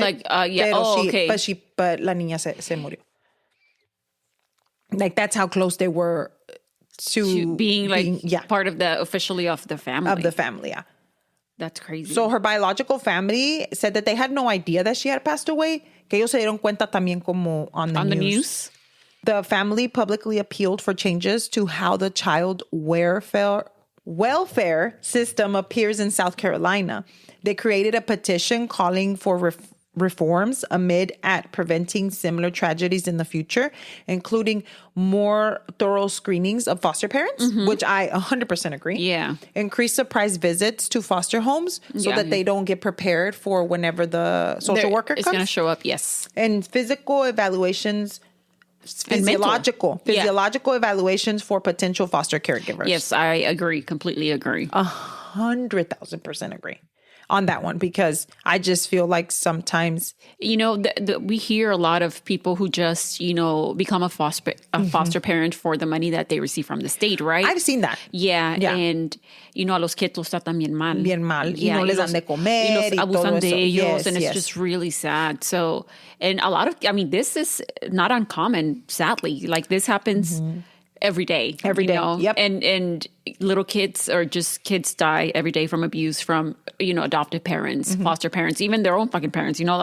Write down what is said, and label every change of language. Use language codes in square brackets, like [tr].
[en] Like, yeah. Okay. But [es] la niña se murió. [en] Like, that's how close they were to being part of officially of the family. Of the family, yeah. That's crazy. So her biological family said that they had no idea that she had passed away. [es] Que ellos se dieron cuenta también como [en] on the news. The family publicly appealed for changes to how the child welfare system appears in South Carolina. They created a petition calling for reforms at preventing similar tragedies in the future, including more thorough screenings of foster parents, which I 100% agree. Yeah. Increase surprise visits to foster homes so that they don't get prepared for whenever the social worker comes. It's going to show up, yes. And physical evaluations, physiological evaluations for potential foster caregivers. Yes, I agree. Completely agree. 100,000% agree. on that one, because I just feel like sometimes we hear a lot of people who just, become a foster parent for the money that they receive from the state, right? I've seen that. Yeah. And, [es] a los que los tratan bien mal. Bien mal. [en] Yeah, [es] Y no les dan de comer. Y los abusan de ellos. [en] Yes, and it's just really sad. So, and a lot of, this is not uncommon, sadly. Like, this happens every day. Every day. Yep. And little kids or just kids die every day from abuse from, adoptive parents, foster parents, even their own fucking parents,